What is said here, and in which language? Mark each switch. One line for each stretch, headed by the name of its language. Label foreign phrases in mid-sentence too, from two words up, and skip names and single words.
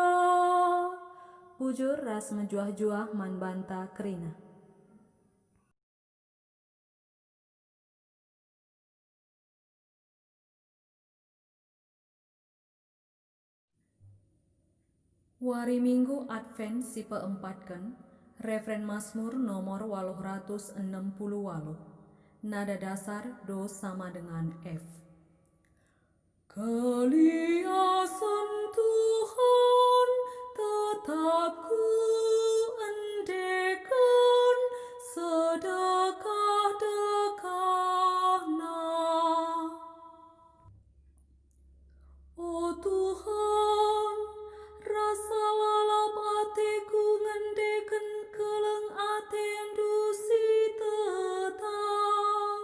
Batak Karo: Bujur ras menjuah-juah man banta kerina. Wari Minggu Advent si peempatkan, referen Mazmur nomor 868.
Indonesian: Nada dasar Do sama dengan F.
Batak Karo: Keliasan Tuhan tetap ku endekan, sedekah-dekahna. O Tuhan, rasa lalap ateku ngendeken keleng atendu si tetap.